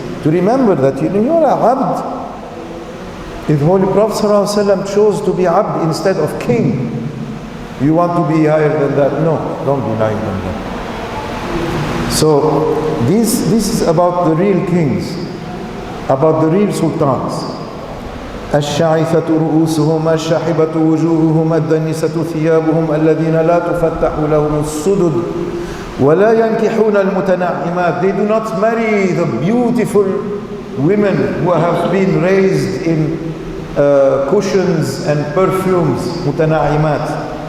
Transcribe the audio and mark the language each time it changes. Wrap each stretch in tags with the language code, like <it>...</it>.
<en>To remember that you are abd. If Holy Prophet ﷺ chose to be abd instead of king, you want to be higher than that? No, don't be higher than that. So this is about the real kings, about the real sultans.</en> <ar>الشعثة رؤوسهم الشاحبة وجوههم الدنسة ثيابهم الذين لا تفتح لهم السدد ولا ينكحون المتنعمات.</ar> <en>They do not marry the beautiful women who have been raised in cushions and perfumes, متنعمات.</en>